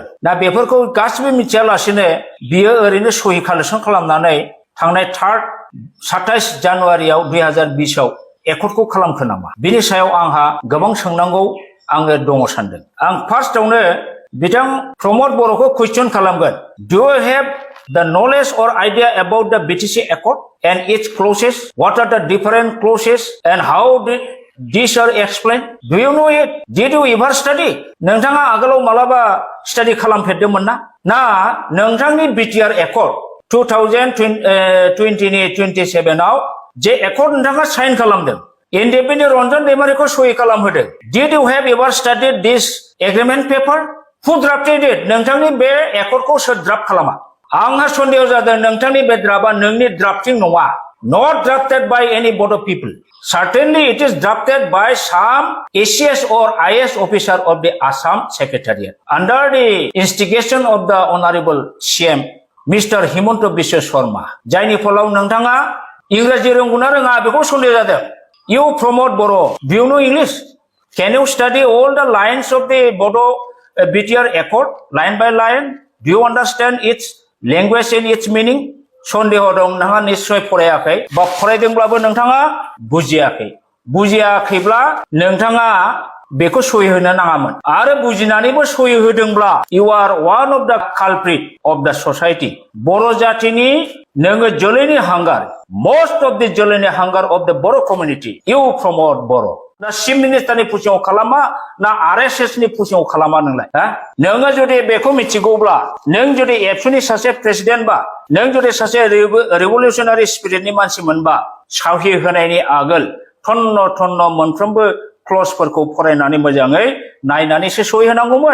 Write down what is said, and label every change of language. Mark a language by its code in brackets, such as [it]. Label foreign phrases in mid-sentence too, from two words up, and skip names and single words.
[brx] दा बेफोरखौ गासिबो मिथियालासिनो बियो ओरैनो सहि कालेक्सन खालामनानै थांनाय 27 जानुवारियाव 2020 आव एकर्डखौ खालामखो नामा? बिनि सायाव आंहा गोबां सोंनांगौ आङो दङ सानदों। आं फार्स्टआवनो बिथां प्रमद बर'खौ कुइसन खालामगोन। [en] Do you have the knowledge or idea about the BTC Accord and its clauses? What are the different clauses and how these are explained? Do you know it? Did you ever study? [brx] नोंथाङा आगोलाव मालाबा स्टाडि खालामफेरदोंमोन ना? ना नोंथांनि बिटिआर एकर्ड 2027 आव जे एकर्ड नोंथाङा साइन खालामदों, इन्डिपेन्डेन्ट रन्जन दैमारिखौ सहि खालामहोदों। [en] Did you have ever studied this agreement paper? Who drafted it? [brx] नोंथांनि बे एकर्डखौ सोर ड्राफ्ट खालामा? आंहा सन्देह जादों नोंथांनि बे ड्राफ्टआ नोंनि ड्राफ्टिं नङा। [en] Not drafted by any Bodo people. Certainly it is drafted by some ACS or IS officer of the Assam Secretariat under the instigation of the Honorable CM Mr. Himanta Biswa Sharma. [brx] जायनि फलाव नोंथाङा इंराजि रोंगौना रोङा बेखौ सन्देह जादों। [en] You Pramod Boro, do you know English? Can you study all the lines of the Bodo BTR Accord line by line? Do you understand its language and its meaning? [brx] सन्देह दं नोंथाङा निश्चय फरायाखै बा फरायदोंब्लाबो नोंथाङा बुजियाखै। बुजियाखैब्ला नोंथाङा बेखौ सहि होनो नाङामोन आरो बुजिनानैबो सहि होदोंब्ला [en] you are one of the culprit of the society. [brx] बर' जातिनि नोङो जोलैनि हांगार, [en] most of the [brx] जोलैनि हांगार [en] of the Boro community. You promote Boro. [brx] ना चिफ मिनिस्टारनि पुसिङाव खालामा ना आरएसएसनि पुसिङाव खालामा नोंलाय? नोङो जुदि बेखौ मिथिगौब्ला, नों जुदि एबसुनि सासे प्रेसिडेन्ट बा, नों जुदि सासे रिभलिउसनारि स्पिरिटनि मानसिमोनबा, साहि होनायनि आगोल थन्न मोनफ्रोमबो क्लजफोरखौ फरायनानै मोजाङै नायनानैसो सहि होनांगौमोन।